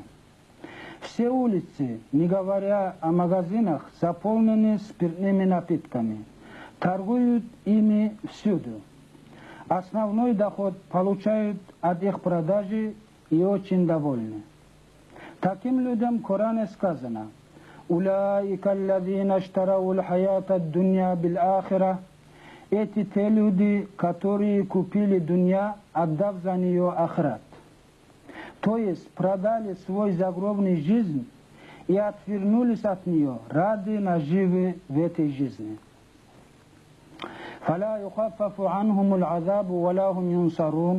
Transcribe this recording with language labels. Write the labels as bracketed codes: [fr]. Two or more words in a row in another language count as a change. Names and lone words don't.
[ru] Все улицы, не говоря о магазинах, заполнены спиртными напитками. Торгуют ими всюду. Основной доход получают от их продажи и очень довольны. Таким людям в Коране сказано: [ar] «أولئك الذين اشتروا الحياة الدنيا بالآخرة». [ru] Эти те люди, которые купили дунья, отдав за нее ахрат. То есть продали свой загробный жизнь и отвернулись от нее ради наживы в этой жизни. [ar] «فلا يخفف عنهم العذاب ولا هم ينصرون».